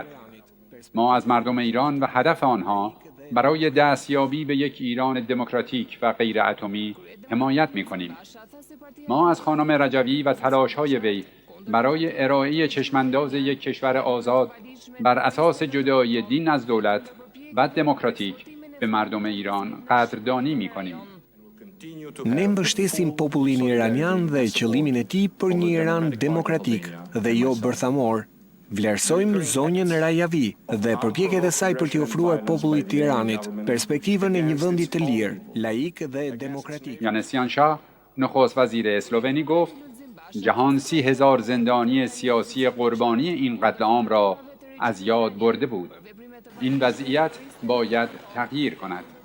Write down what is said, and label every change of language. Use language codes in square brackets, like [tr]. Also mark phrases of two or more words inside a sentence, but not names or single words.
[fa] ما از مردم ایران و هدف آنها برای دستیابی به یک ایران دموکراتیک و غیر اتمی حمایت می‌کنیم. ما از خانم رجوی و تلاش‌های وی برای ارائه چشمانداز یک کشور آزاد بر اساس جدایی دین از دولت و دموکراتیک به مردم ایران قدردانی می‌کنیم. [sq] Ne mbështesim popullin iranian dhe qëllimin e tij për një Iran demokratik dhe jo bërthamor. Vlerësojmë zonjën Rajavi dhe përpjekjet e saj për t'i ofruar popullit të Iranit perspektivën e një vendi të lirë, laik dhe demokratik. [fa] یانسیان شاه نخست وزیر اسلوونی گفت جهان 30,000 زندانی سیاسی قربانی این قتل عام را از یاد برده بود. این وضعیت باید تغییر کند.